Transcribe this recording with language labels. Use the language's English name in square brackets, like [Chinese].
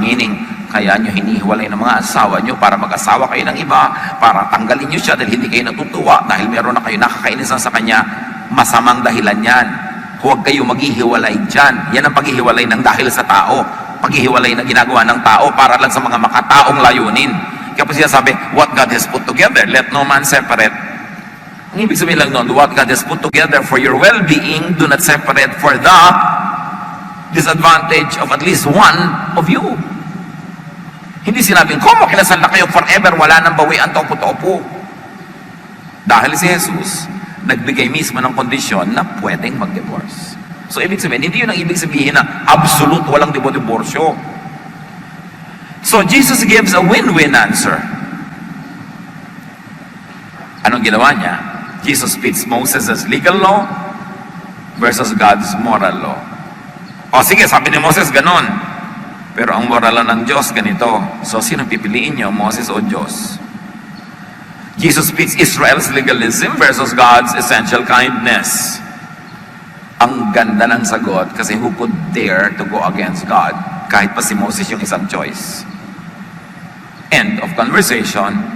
[Filipino] Meaning, kaya nyo hinihiwalay ng mga asawa nyo para mag-asawa kayo ng iba, para tanggalin nyo siya dahil hindi kayo natutuwa, dahil meron na kayo nakakainisan sa kanya, masamang dahilan yan. Huwag kayo maghihiwalay dyan. Yan ang paghihiwalay ng dahil sa tao. Paghihiwalay na ginagawa ng tao para lang sa mga makataong layunin. Kaya po siya sabi, [English] what God has put together, let no man separate. [Filipino] Ang ibig sabihin lang nun, [English] what God has put together for your well-being, do not separate for the disadvantage of at least one of you. [Filipino] Hindi sinabing, kung kinasal na kayo forever, wala nang bawian topo-topo. Dahil si Jesus, nagbigay mismo ng kondisyon na pwedeng mag-divorce. So, ibig sabihin, hindi yun ang ibig sabihin na absolute walang diborsyo. [English] So, Jesus gives a win-win answer. [Filipino] Anong ginawa niya? [English] Jesus fits Moses' legal law versus God's moral law. [Filipino] O sige, sabi ni Moses, ganon. Pero ang moral law ng Diyos, ganito. So, sino pipiliin niyo, Moses o Diyos? [English] Jesus fits Israel's legalism versus God's essential kindness. [Filipino] Ang ganda ng sagot kasi [English] who could dare to go against God? [Filipino] Kahit pa si Moses yung isang choice. [English] End of conversation.